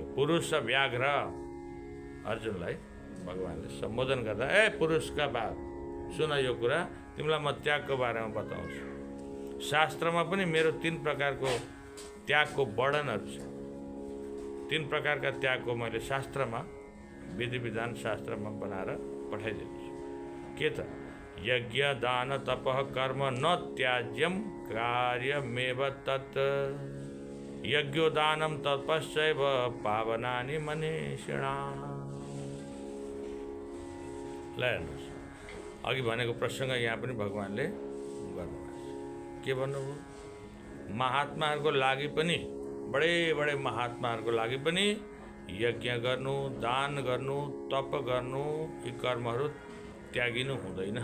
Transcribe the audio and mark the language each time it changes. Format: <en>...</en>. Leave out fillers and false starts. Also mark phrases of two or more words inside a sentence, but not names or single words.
<ne>पुरुष व्याघ्र अर्जुनलाई भगवान्ले सम्बोधन गर्दा, ए पुरुषका बाघ सुन यो कुरा, तिमीलाई म त्यागको बारेमा बताउँछु। शास्त्रमा पनि मेरो 3 प्रकारको त्यागको वर्णनहरू छ। 3 प्रकारका त्यागको मैले शास्त्रमा विधि विधान शास्त्रमा बनाएर पठाइदिन्छु। के त</ne> <sa>यज्ञ दान तपः कर्म न त्याज्यम कार्यमेव तत्, यज्ञो दानं तपश्चैव पावनानि मनीषिणाम्।</sa> <ne>ल हेर्नुहोस्, अघि भनेको प्रसङ्ग यहाँ पनि भगवान्ले गर्नुभएको छ। के भन्नुभयो? महात्माहरूको लागि पनि, बडे महात्माहरूको लागि पनि यज्ञ गर्नु, दान गर्नु, तप गर्नु, यी कर्महरू त्यागिनु हुँदैन।</ne>